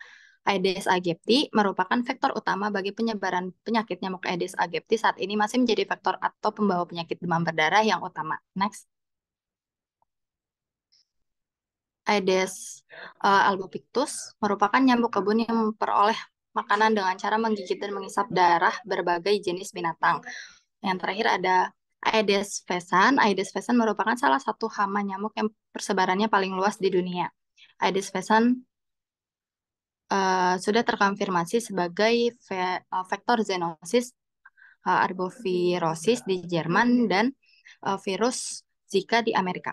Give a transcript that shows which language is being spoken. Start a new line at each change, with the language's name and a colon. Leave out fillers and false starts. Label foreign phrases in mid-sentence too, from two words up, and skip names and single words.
Indonesian: Aedes aegypti merupakan faktor utama bagi penyebaran penyakit nyamuk Aedes aegypti saat ini masih menjadi faktor atau pembawa penyakit demam berdarah yang utama. Next. Aedes albopictus merupakan nyamuk kebun yang memperoleh makanan dengan cara menggigit dan mengisap darah berbagai jenis binatang. Yang terakhir ada Aedes fesan. Aedes fesan merupakan salah satu hama nyamuk yang persebarannya paling luas di dunia. Aedes fesan sudah terkonfirmasi sebagai vektor zoonosis arbovirosis di Jerman dan virus Zika di Amerika.